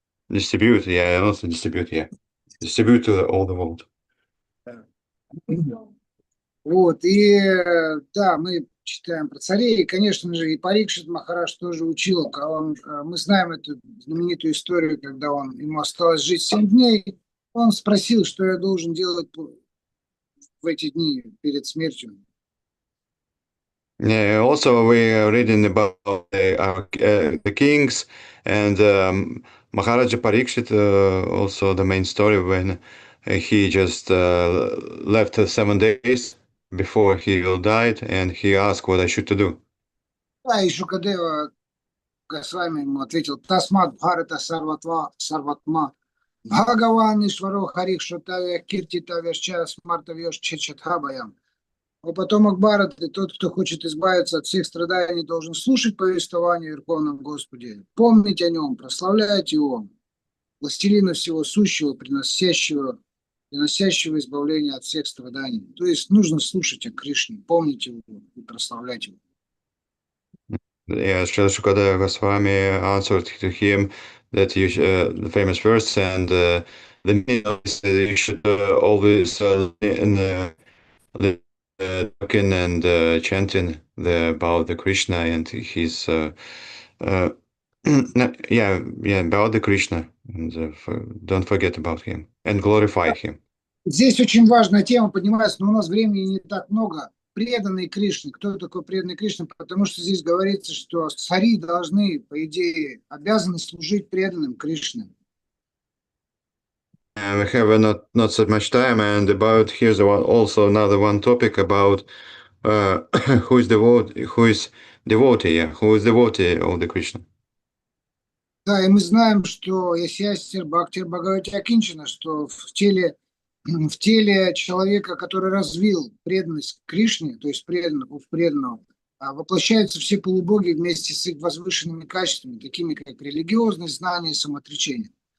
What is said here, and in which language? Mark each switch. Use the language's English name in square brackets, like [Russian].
[English] Distribute, yeah, and also distribute, yeah. Distribute to all the world. [Russian] Вот, и да, мы читаем про царей, и, конечно же, и Парикшит Махарадж тоже учил, мы знаем эту знаменитую историю, когда ему осталось жить 7 дней, он спросил, что я должен делать в эти дни перед смертью. [English] Yeah, also we are reading about the kings and Maharaja Parikshit, also the main story when he just left 7 days before he died and he asked what I should to do. [Russian] Да, и Шукадева Госвами ему ответил: [Sanskrit] Тасмат Бхарата Сарватма Бхагаван Ишваро Харих Шутавя Кирти Тавяшча Смартавьеш Чечатхабаям. [Russian] А потомок Бхараты, тот, кто хочет избавиться от всех страданий, должен слушать повествование о Верховном Господе, помнить о нем, прославлять его, властелина всего сущего, приносящего избавление от всех страданий. То есть нужно слушать о Кришне, помнить его и прославлять его. [English] Yeah, Srila Shukadeva Goswami answered to him that the famous verse and the meaning of this, you should always talking and chanting about the Krishna and his about the Krishna and don't forget about him and glorify him. [Russian] Здесь очень важная тема поднимается, но у нас времени не так много. Преданные Кришне. Кто такой преданный Кришне? Потому что здесь говорится, что цари должны, по идее, обязаны служить преданным Кришне. [English] We have not so much time, and about here's also another one topic about who is devotee of the Krishna. [Russian] Да, и мы знаем, что [Sanskrit] Ясьястер Бхактир Бхагавати Акинчина, [Russian] что в теле человека, который развил преданность Кришне, то есть преданного, воплощаются все полубоги вместе с их возвышенными качествами, такими как религиозность, знание, самоотречение.